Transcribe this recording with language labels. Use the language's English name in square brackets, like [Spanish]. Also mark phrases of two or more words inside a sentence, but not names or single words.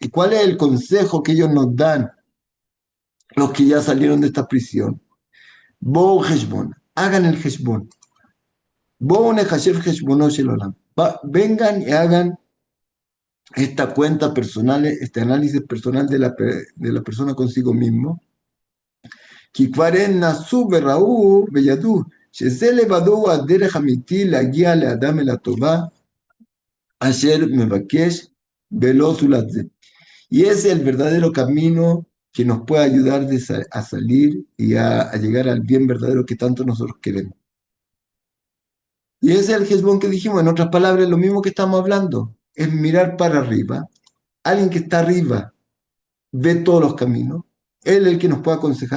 [Spanish] ¿Y cuál es el consejo que ellos nos dan, los que ya salieron de esta prisión? [Hebrew] בואו חשבון, [Spanish] hagan el Heshbon. [Hebrew] בואו נחשב חשבונו של עולם. [Spanish] Vengan y hagan esta cuenta personal, este análisis personal de la persona consigo mismo. [Hebrew] כי כבר הן נסו וראו וידעו שזה לבדו הוא הדרך האמיתי להגיע לאדם אל הטובה אשר מבקש ולא זולת זה. [Spanish] Y ese es el verdadero camino que nos puede ayudar a salir y a llegar al bien verdadero que tanto nosotros queremos. Y ese es el Hezbón que dijimos, en otras palabras, lo mismo que estamos hablando, es mirar para arriba. Alguien que está arriba ve todos los caminos, él es el que nos puede aconsejar.